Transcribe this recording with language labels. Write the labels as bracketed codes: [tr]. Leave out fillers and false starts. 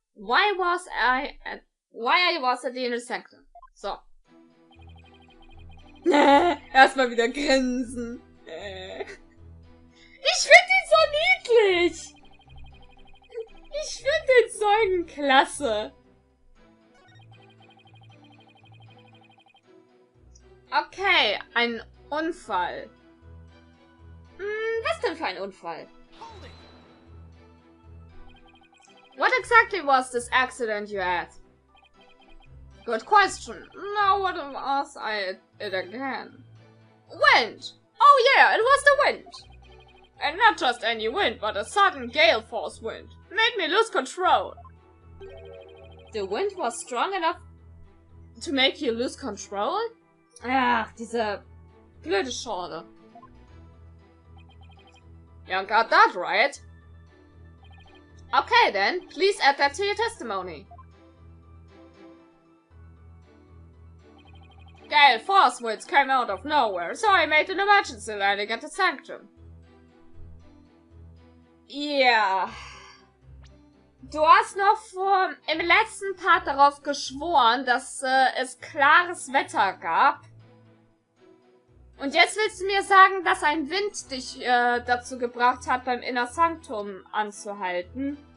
[en] Why I was at the inner sanctum. So. [de] Erstmal wieder grinsen. Ich finde ihn so niedlich. Ich finde den Zeugen klasse. Okay, ein Unfall. Was denn für ein Unfall? [en] What exactly was this accident you had? Good question. Now what was it again? Wind! Oh yeah, it was the wind! And not just any wind, but a sudden gale force wind. Made me lose control. The wind was strong enough to make you lose control? [de] Ach, diese blöde Schorle. [en] You got that right. Okay then, please add that to your testimony. Gale force winds came out of nowhere, so I made an emergency landing at the sanctum. [de] Ja. Du hast noch im letzten Part darauf geschworen, dass es klares Wetter gab. Und jetzt willst du mir sagen, dass ein Wind dich dazu gebracht hat, beim Inner Sanctum anzuhalten?